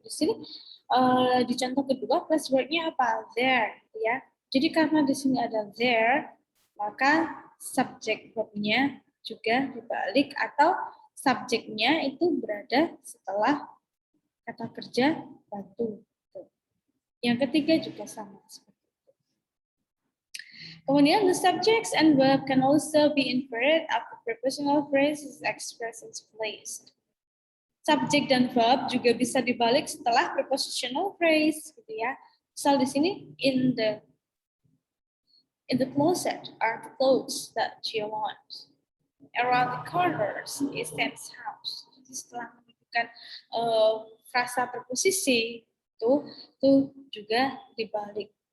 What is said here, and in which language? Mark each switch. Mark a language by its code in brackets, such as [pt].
[id] Di sini di contoh kedua, place wordnya apa? There, ya. Jadi karena di sini ada there, maka subjek verbnya juga dibalik atau subjeknya itu berada setelah kata kerja bantu. Yang ketiga juga sama. [en] Kemudian the subjects and verb can also be inverted after prepositional phrase is expressed in place. [id] Subjek dan verb juga bisa dibalik setelah prepositional phrase, gitu ya. Misal di sini [en] in the closet are the clothes that you want. Around the corners is Sam's house. [id] Jadi setelah menunjukkan frasa preposisi itu juga dibalik.